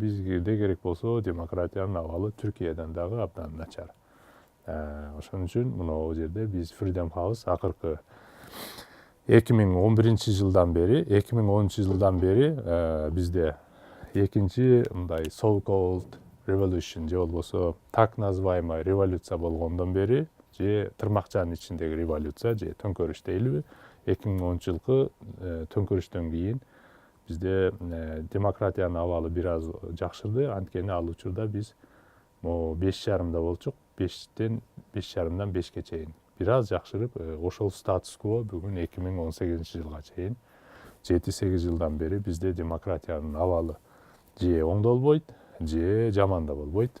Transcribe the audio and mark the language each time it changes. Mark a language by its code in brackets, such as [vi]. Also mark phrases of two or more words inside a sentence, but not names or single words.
[ky] Бизге керек болсо демократиянын абалы Түркиядан дагы абдан начар. Ошон үчүн мына жерде биз Freedom House акыркы 2011-жылдан бери, 2010-жылдан бери бизде экинчи мындай [en] so called revolution [ky] же болбосо [ru] так называемый революция [ky] болгондон бери, же тырмакчанын ичиндеги революция же төңкөрүш дейлиби, 2010-жылкы төңкөрүштөн кийин бизде демократиянын абалы бир аз жакшырды. Анткени ал учурда биз 5,5-да болчук, 5-тен 5,5-дан 5-ке чейин бир аз жакшырып, ошол статус-кво бүгүн 2018-жылга чейин 7-8 жылдан бери бизде демократиянын абалы же оңдолбойт, же жаман да болбойт.